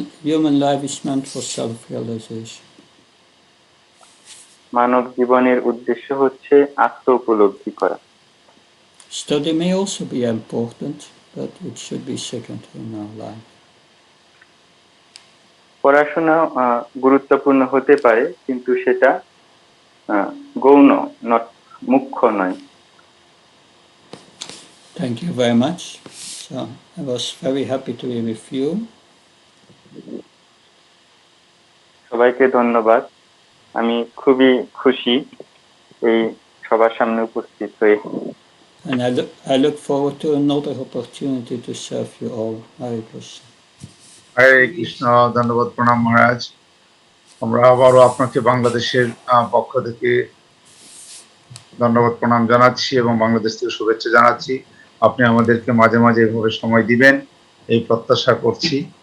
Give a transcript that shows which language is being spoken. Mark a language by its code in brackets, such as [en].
[en] Human life is meant for self-realization. [bn] মানব জীবনের উদ্দেশ্য হচ্ছে আত্ম উপলব্ধি করা। [en] Study may also be important, but it should be secondary in our life. [bn] পড়াশোনা গুরুত্বপূর্ণ হতে পারে, কিন্তু সেটা গৌণ, মুখ্য নয়। [en] Thank you very much. So I was very happy to be with you. [bn] সবাইকে ধন্যবাদ। আমি খুবই খুশি এই সবার সামনে উপস্থিত হয়ে। [en] And I look forward to another opportunity to serve you all. Hare Krishna. [bn] হরে কৃষ্ণ। ধন্যবাদ, প্রণাম মহারাজ। আমরা আবারও আপনাকে বাংলাদেশের পক্ষ থেকে ধন্যবাদ প্রণাম জানাচ্ছি এবং বাংলাদেশ থেকে শুভেচ্ছা জানাচ্ছি। আপনি আমাদেরকে মাঝে মাঝে এভাবে সময় দিবেন এই প্রত্যাশা করছি।